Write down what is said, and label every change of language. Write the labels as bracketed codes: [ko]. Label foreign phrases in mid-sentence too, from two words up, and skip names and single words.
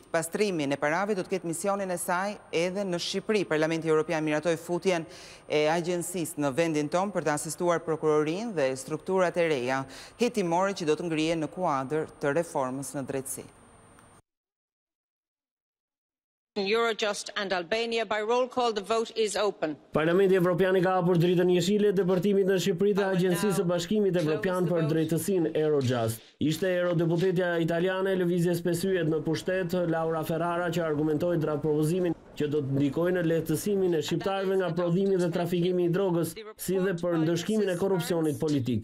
[sq] Pastrimin e parave do të ketë misionin e saj edhe në Shqipëri. Parlamenti Evropian miratoi futjen e agjencisë në vendin tonë për të asistuar prokurorinë dhe strukturat e reja hetimore që do të ngrihen në kuadër të reformës në drejtësi. [en] Eurojust and Albania. By roll call, the vote is open. [sq] Parlamenti Evropian i ka hapur dritën jeshile depërtimit në Shqipëri të Agjencisë së Bashkimit Evropian për drejtësinë Eurojust. Ishte eurodeputetja italiane lëvizjes pesyet në pushtet Laura Ferrara që argumentoi drejt propozimin që do të ndikojë në lehtësimin e shqiptarëve nga prodhimi dhe trafikimi i drogës, si dhe për ndëshkimin e korrupsionit politik.